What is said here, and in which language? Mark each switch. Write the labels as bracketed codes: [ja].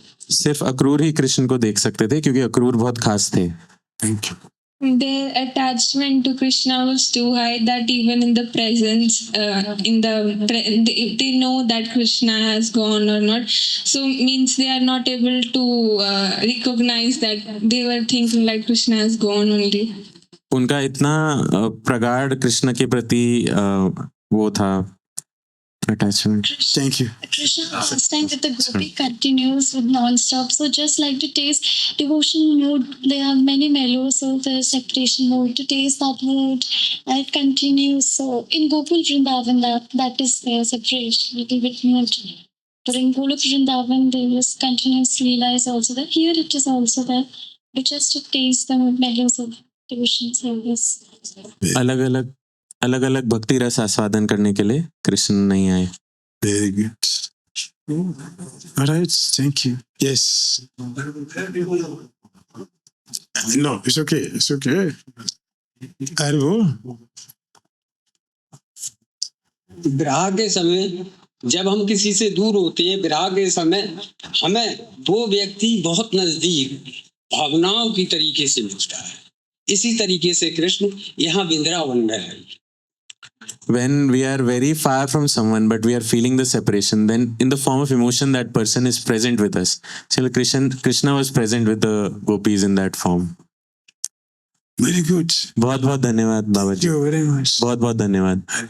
[hi] सिर्फ अक्रूर ही कृष्ण को देख सकते थे क्योंकि अक्रूर बहुत खास थे. [en] Thank you. Their attachment to Krishna was too high that even in the presence, they know that Krishna has gone or not. So means they are not able to recognize that they were thinking like Krishna has gone only. [hi] उनका इतना प्रगाढ़ कृष्ण के प्रति वो था attachment. [en] Thank you. Krishna understand that the gopi continues with non-stop. So just like to taste devotion mood, they have many mellows of the separation mood. To taste that mood, and it continues. So in Gopal Vrindavan, that is their separation, little bit mood. But in Golok Vrindavan, there is continuous Leela is also there. Here it is also there. But just to taste the mellows of devotion service. [hi] अलग अलग भक्ति रस आस्वादन करने के लिए कृष्ण नहीं आए. [en] Very good. All right, thank you. Yes. No, it's okay. It's okay. Arvo. [hi] विराह के समय जब हम किसी से दूर होते हैं, विराह के समय हमें वो व्यक्ति बहुत नजदीक भावनाओं की तरीके से मिलता है. इसी तरीके से कृष्ण यहाँ वृंदावन में है. [en] When we are very far from someone but we are feeling the separation, then in the form of emotion that person is present with us. So Krishna was present with the gopis in that form. Very good. [hi] बहुत बहुत धन्यवाद बाबा [en] Thank [hi] ji. [en] you very much. [hi] बहुत बहुत धन्यवाद.